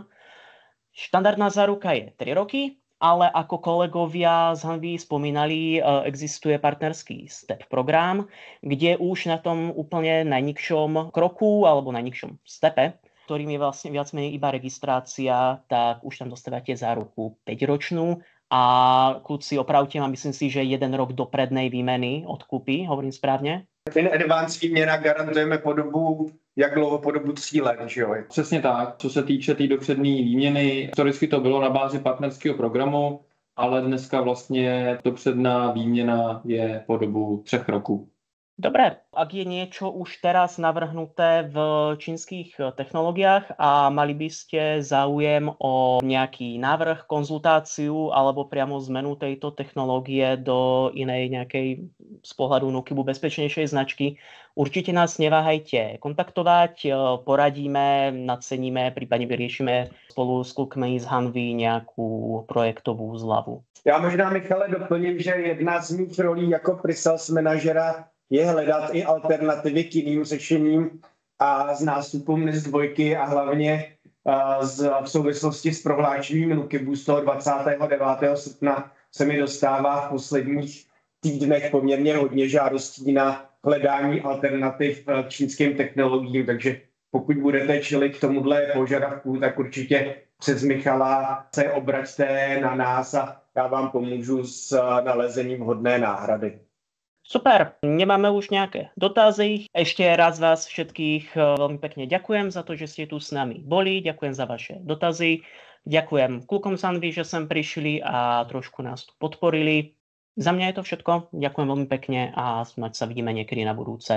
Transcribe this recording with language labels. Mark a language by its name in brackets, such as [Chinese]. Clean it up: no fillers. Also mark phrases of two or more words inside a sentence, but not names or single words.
[Slovak] Štandardná záruka je 3 roky, ale ako kolegovia z Hanvy spomínali, existuje partnerský STEP program, kde už na tom úplne najnižšom kroku alebo najnižšom stepe, ktorým je vlastne viac menej iba registrácia, tak už tam dostávate záruku 5-ročnú a kľudci opravte ma, myslím si, že 1 rok do prednej výmeny odkúpy, hovorím správne? [English] In advance [Czech] výměna garantujeme po dobu, jak dlouho po dobu 3 let, že jo? Přesně tak. Co se týče té dopřední výměny, historicky to bylo na bázi partnerského programu, ale dneska vlastně dopředná výměna je po dobu 3 roků. [Slovak] Dobre, ak je niečo už teraz navrhnuté v čínskych technológiách a mali by ste záujem o nejaký návrh, konzultáciu alebo priamo zmenu tejto technológie do inej nejakej z pohľadu Nukibu bezpečnejšej značky, určite nás neváhajte kontaktovať, poradíme, naceníme, prípadne vyriešime spolu s klukmi z Hanvy nejakú projektovú zľavu. [Czech] Já možná, Michale, doplním, že jedna z mých rolí jako pre-sales manažera je hledat i alternativy k jiným řešením a s nástupem NIS2 a hlavně v souvislosti s prohlášením Nukibu z toho 29. srpna se mi dostává v posledních týdnech poměrně hodně žádostí na hledání alternativ k čínským technologiím, takže pokud budete čelit tomuhle požadavku, tak určitě přes Michala se obraťte na nás a já vám pomůžu s nalezením vhodné náhrady. [Slovak] Super, nemáme už nejaké dotazy. Ešte raz vás všetkých veľmi pekne ďakujem za to, že ste tu s nami boli. Ďakujem za vaše dotazy. Ďakujem klukom z Hanvy, že sem prišli a trošku nás tu podporili. Za mňa je to všetko. Ďakujem veľmi pekne a snáď sa vidíme niekedy na budúce.